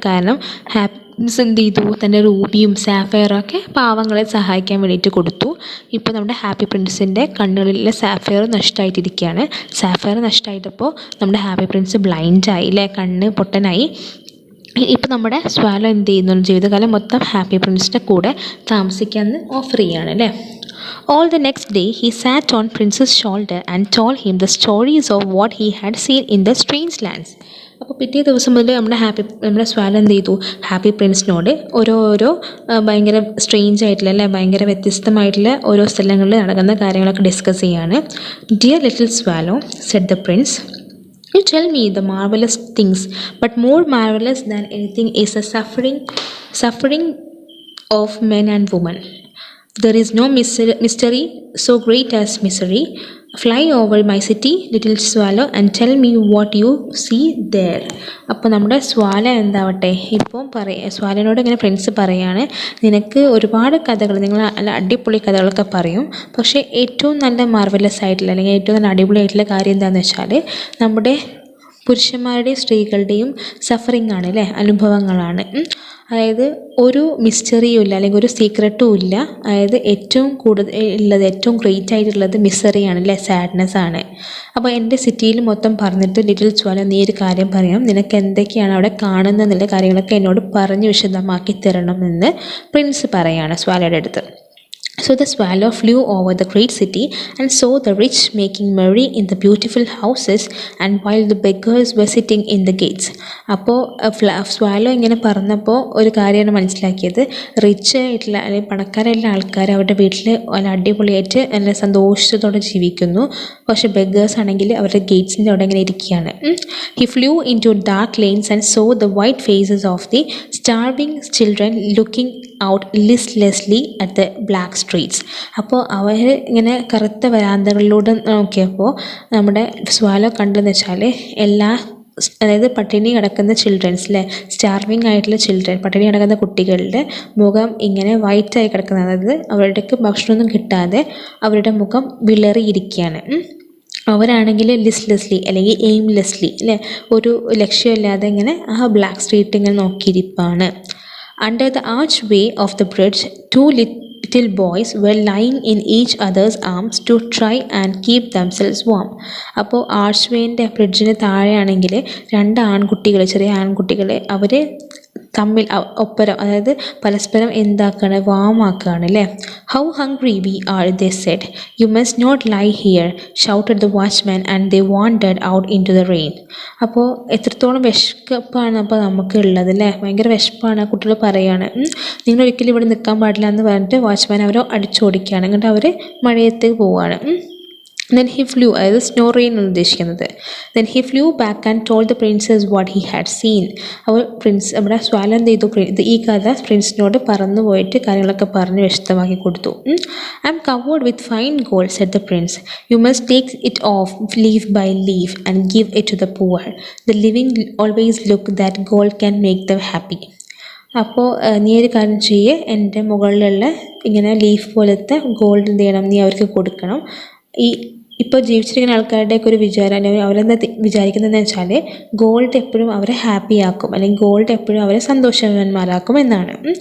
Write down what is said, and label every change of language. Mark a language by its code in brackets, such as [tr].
[ml] കാരണം happy Prince എന്ത് ചെയ്തു, തൻ്റെ റൂബിയും സാഫയറൊക്കെ പാവങ്ങളെ സഹായിക്കാൻ വേണ്ടിയിട്ട് കൊടുത്തു. ഇപ്പോൾ നമ്മുടെ ഹാപ്പി പ്രിൻസിൻ്റെ കണ്ണുകളിലെ സാഫയർ നഷ്ടമായിട്ടിരിക്കുകയാണ്. സാഫയർ നഷ്ടമായിട്ടപ്പോൾ നമ്മുടെ ഹാപ്പി പ്രിൻസ് ബ്ലൈൻഡായി അല്ലേ, കണ്ണ് പൊട്ടനായി. ഇപ്പോൾ നമ്മുടെ സ്വാലോ എന്ത് ചെയ്യുന്നു, ജീവിതകാലം മൊത്തം ഹാപ്പി പ്രിൻസിൻ്റെ കൂടെ താമസിക്കാമെന്ന് ഓഫർ ചെയ്യുകയാണ് അല്ലേ. [en] All the next day he sat on Prince's shoulder and told him the stories of what he had seen in the strange lands. [ml] അപ്പോൾ പിറ്റേ ദിവസം മുതൽ നമ്മുടെ സ്വാലോ എന്ത് ചെയ്തു, ഹാപ്പി പ്രിൻസിനോട് ഓരോ ഭയങ്കര സ്ട്രേഞ്ച് ആയിട്ടുള്ള അല്ലേ, ഭയങ്കര വ്യത്യസ്തമായിട്ടുള്ള ഓരോ സ്ഥലങ്ങളിൽ നടക്കുന്ന കാര്യങ്ങളൊക്കെ ഡിസ്കസ് ചെയ്യാണ്. [en] Dear little swallow, said the prince, you tell me the marvelous things, but more marvelous than anything is the suffering of men and women. There is no mystery so great as misery. Fly over my city, little swallow, and tell me what you see there. [ml] അപ്പോൾ നമ്മുടെ സ്വാല എന്താവട്ടെ, ഇപ്പം സ്വാലിനോട് ഇങ്ങനെ friends പറയാണ്, നിനക്ക് ഒരുപാട് കഥകൾ, നിങ്ങൾ നല്ല അടിപൊളി കഥകളൊക്കെ പറയും, പക്ഷേ ഏറ്റവും നല്ല മാർവലസ് ആയിട്ടുള്ള അല്ലെങ്കിൽ ഏറ്റവും നല്ല അടിപൊളിയായിട്ടുള്ള കാര്യം എന്താണെന്ന് വെച്ചാൽ നമ്മുടെ പുരുഷന്മാരുടെയും സ്ത്രീകളുടെയും സഫറിങ് ആണ് അല്ലേ, അനുഭവങ്ങളാണ്. അതായത് ഒരു മിസ്റ്ററിയും ഇല്ല അല്ലെങ്കിൽ ഒരു സീക്രട്ടും ഇല്ല. അതായത് ഏറ്റവും കൂടുതൽ ഉള്ളത്, ഏറ്റവും ഗ്രേറ്റ് ആയിട്ടുള്ളത് മിസറിയാണ് അല്ലേ, സാഡ്നെസ് ആണ്. അപ്പോൾ എൻ്റെ സിറ്റിയിൽ മൊത്തം പറഞ്ഞിട്ട് ലിറ്റിൽ സ്വാലോ, നീ ഒരു കാര്യം പറയാം, നിനക്ക് എന്തൊക്കെയാണ് അവിടെ കാണുന്നതെന്നുള്ള കാര്യങ്ങളൊക്കെ എന്നോട് പറഞ്ഞ് വിശദമാക്കി തരണമെന്ന് പ്രിൻസ് പറയാണ് സ്വാലോയുടെ അടുത്ത്. [en] So the swallow flew over the great city and saw the rich making merry in the beautiful houses, and while the beggars were sitting in the gates. [ml] അപ്പോൾ സ്വാലോ ഇങ്ങനെ പറഞ്ഞപ്പോൾ ഒരു കാര്യമാണ് മനസ്സിലാക്കിയത്, റിച്ച് ആയിട്ടുള്ള അല്ലെങ്കിൽ പണക്കാരായിട്ടുള്ള ആൾക്കാർ അവരുടെ വീട്ടിൽ നല്ല അടിപൊളിയായിട്ട് നല്ല സന്തോഷത്തോടെ ജീവിക്കുന്നു. പക്ഷേ ബെഗേഴ്സ് ആണെങ്കിൽ അവരുടെ ഗേറ്റ്സിൻ്റെ അവിടെ ഇങ്ങനെ ഇരിക്കുകയാണ്. [en] He flew into dark lanes and saw the white faces of the starving children looking out listlessly at the black streets. [ml] അപ്പോൾ അവർ ഇങ്ങനെ കറുത്ത വരാന്തകളിലൂടെ നോക്കിയപ്പോൾ നമ്മുടെ സ്വാലോ കണ്ടെന്ന് വെച്ചാൽ അതായത് പട്ടിണി കിടക്കുന്ന ചിൽഡ്രൻസ് അല്ലേ, സ്റ്റാർവിങ് ആയിട്ടുള്ള ചിൽഡ്രൻ, പട്ടിണി കിടക്കുന്ന കുട്ടികളുടെ മുഖം ഇങ്ങനെ വൈറ്റായി കിടക്കുന്നത്, അതായത് അവരുടെക്ക് ഭക്ഷണമൊന്നും കിട്ടാതെ അവരുടെ മുഖം വിളറിയിരിക്കുകയാണ്. അവരാണെങ്കിൽ ലിസ്റ്റ്ലെസ്ലി അല്ലെങ്കിൽ എയിംലെസ്ലി അല്ലേ, ഒരു ലക്ഷ്യമില്ലാതെ ഇങ്ങനെ ആ ബ്ലാക്ക് സ്ട്രീറ്റ് ഇങ്ങനെ നോക്കിയിരിപ്പാണ്. [en] Under the archway of the bridge, two little boys were lying in each other's arms to try and keep themselves warm. [ml] അപ്പോൾ ആർച്ച്വേൻ്റെ ബ്രിഡ്ജിന് താഴെയാണെങ്കിൽ രണ്ട് ആൺകുട്ടികൾ, ചെറിയ ആൺകുട്ടികൾ, അവർ തമ്മിൽ ഒപ്പരം, അതായത് പരസ്പരം എന്താക്കുകയാണ്, വാമാക്കുകയാണ് അല്ലേ. [en] How hungry we are, they said. You must not lie here, shouted the watchman, and they wandered out into the rain. [ml] അപ്പോൾ എത്രത്തോളം വിശപ്പാണ് അപ്പോൾ നമുക്ക് ഉള്ളത് അല്ലേ, ഭയങ്കര വിശപ്പാണ്. കുട്ടികൾ പറയുകയാണ്, നിങ്ങൾ ഒരിക്കലും ഇവിടെ നിൽക്കാൻ പാടില്ല എന്ന് പറഞ്ഞിട്ട് വാച്ച്മാൻ അവരെ അടിച്ചോടിക്കുകയാണ്. എന്നിട്ട് അവർ മഴയത്തേക്ക് പോവുകയാണ്. [en] Then he flew, [ml] അതായത് സ്നോ റെയിൻ എന്ന് ഉദ്ദേശിക്കുന്നത്. [en] Then he flew back and told the princess what he had seen. [ml] അപ്പോൾ നമ്മുടെ സ്വാലോ എന്ത് ചെയ്തു, ഈ കഥ പ്രിൻസിനോട് പറന്നു പോയിട്ട് കാര്യങ്ങളൊക്കെ പറഞ്ഞ് വ്യക്തമാക്കി കൊടുത്തു. [en] I am covered with fine gold, said the prince. You must take it off leaf by leaf and give it to the poor. The living always look that gold can make them happy. [ml] അപ്പോൾ നീ ഒരു കാര്യം ചെയ്യേ, എൻ്റെ മുകളിലുള്ള ഇങ്ങനെ leaf പോലത്തെ gold എന്ത് ചെയ്യണം, നീ അവർക്ക് കൊടുക്കണം. ഇപ്പോൾ ജീവിച്ചിരിക്കുന്ന ആൾക്കാരുടെയൊക്കെ ഒരു വിചാരം, അല്ലെങ്കിൽ അവരെന്താ വിചാരിക്കുന്നതെന്ന് വെച്ചാൽ ഗോൾഡ് എപ്പോഴും അവരെ ഹാപ്പി ആക്കും, അല്ലെങ്കിൽ ഗോൾഡ് എപ്പോഴും അവരെ സന്തോഷവാന്മാരാക്കും എന്നാണ്.